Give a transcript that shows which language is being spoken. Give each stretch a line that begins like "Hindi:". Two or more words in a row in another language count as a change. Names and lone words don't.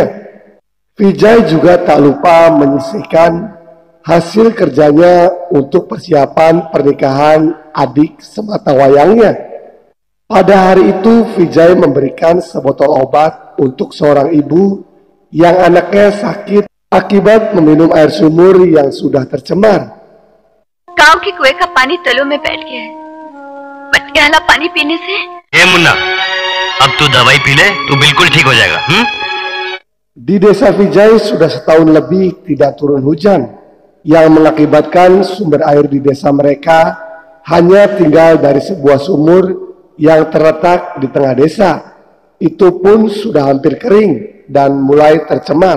Indonesian: Vijay juga tak lupa menyisihkan hasil kerjanya untuk persiapan pernikahan adik sematawayangnya. Pada hari itu, Vijay memberikan sebotol obat untuk seorang ibu yang anaknya sakit akibat meminum air sumur yang sudah tercemar.
Hindi: गांव के कुएं का पानी तलों में बैठ गया है। मटके पानी पीने से ए मुन्ना, अब तू दवाई पी ले, तू बिल्कुल ठीक हो जाएगा।
Indonesian: Di desa Vijay sudah setahun lebih tidak turun hujan, yang mengakibatkan sumber air di desa mereka hanya tinggal dari sebuah sumur yang terletak di tengah desa. Itu pun sudah hampir kering dan mulai tercemar.